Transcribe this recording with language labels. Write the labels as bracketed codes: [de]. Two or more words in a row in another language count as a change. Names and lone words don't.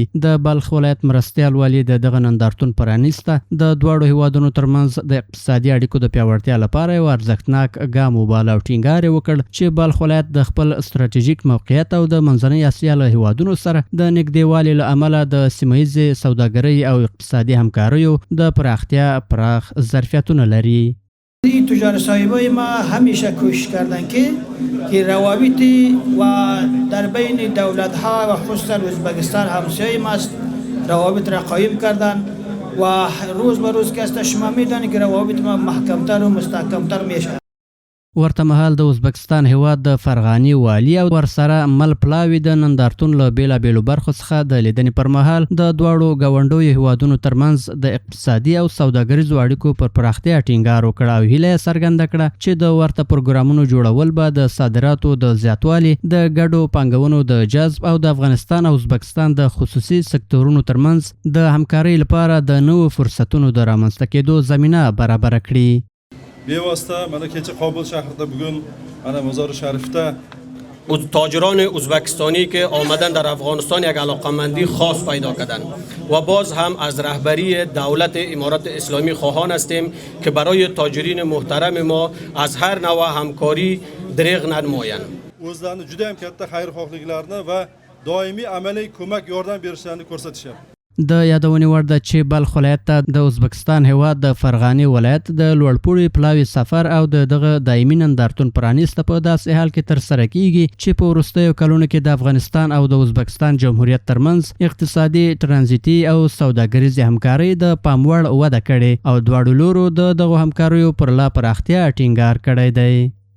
[ps] د بلخ ولایت مرستیال والي د دغه نندارتون پرانیسته د دواړو هیوادونو ترمنځ د اقتصادي اړیکو د پیاوړتیا لپاره یو ارزښتناک ګام وباله او ټینګار وکړ چې بلخ ولایت د خپل ستراتیژیک موقعیت او د منځنۍ اسیا له هیوادونو سره د نږدېوالي له امله د سیمهیزې سوداګرۍ او اقتصادي همکاریو د پراختیا پراخ ظرفیتونه لري. [fa] تجار صاحبای ما همیشه کوشش کردن که روابط و در بین دولت ها و خصوصا ازبکستان همسایه ما است روابط را قایم کردن و روز به روز که است شما میدانید که روابط ما محکمتر و مستحکمتر میشه. [ps] ورته مهال د ازبکستان هیواد د فرغاني والي او ورسره مل پلاوي د نندارتون له بیلابیلو برخو څخه د لیدنې پر مهال د دواړو ګاونډیو هیوادونو ترمنځ د اقتصادي او سوداګریزو اړیکو پر پراختیا ټینګار وکړ او هیله یې څرګنده کړه چې د ورته پروګرامونو جوړول به د صادراتو د زیاتوالي، د ګډو پانګونو د جذب او د افغانستان او ازبکستان د خصوصي سکتورونو ترمنځ د همکارۍ لپاره د نوو فرصتونو د رامنځته کېدو زمینه برابر کړي. [uz] بیواسطه ملکه کابل شهرده بگون انا مزار شریفته [fa] تاجران ازبکستانی که آمدن در افغانستان یک علاقمندی خاص پیدا کردند و باز هم از رهبری دولت امارات اسلامی خواهان هستیم که برای تاجرین محترم ما از هر نوع همکاری دریغ ننمایند. [uz] o'zlarini juda ham katta xayrixohliklarini va doimiy amaliy ko'mak yordam berishlarini ko'rsatishadi. [ps] د یادونې وړ ده چې بلخ ولایت ته د ازبکستان هیواد د فرغاني ولایت د لوړپوړي پلاوي سفر او دغه دایمي نندارتون پرانیسته په داسې حال کې ترسره کیږي چې په وروستیو کلونو کې د افغانستان او د ازبکستان جمهوریت ترمنځ اقتصادي، ترانزیتي او سوداګریزې همکارۍ د پام وړ وده کړې او دواړو لورو د دغو همکاریو پر لا پراختیا ټینګار کړی دی.